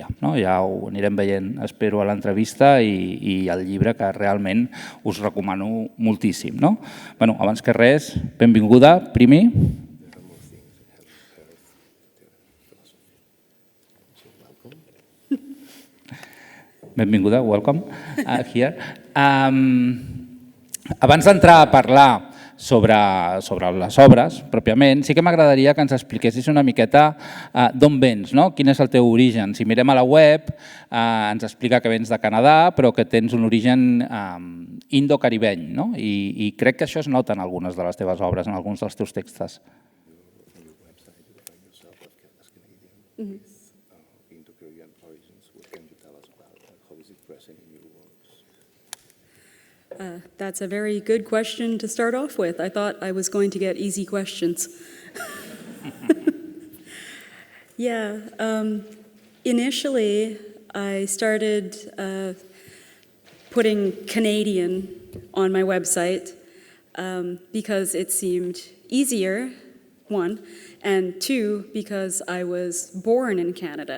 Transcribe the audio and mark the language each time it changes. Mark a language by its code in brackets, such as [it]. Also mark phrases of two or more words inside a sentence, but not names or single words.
[ca] Ja ho anirem veient, espero, a l'entrevista i al llibre, que realment us recomano moltíssim. Abans que res, benvinguda, Premee. Benvinguda, [en] welcome here. [ca] Abans d'entrar a parlar sobre les obres, pròpiament, sí que m'agradaria que ens expliquessis una miqueta d'on vens, quin és el teu origen. Si mirem a la web, ens explica que vens de Canadà, però que tens un origen indo-caribeny, i crec que això es nota en algunes de les teves obres, en alguns dels teus textos. [en] That's a very good question to start off with. I thought I was going to get easy questions. Yeah, initially I started putting Canadian on my website because it seemed easier, one, and two, because I was born in Canada.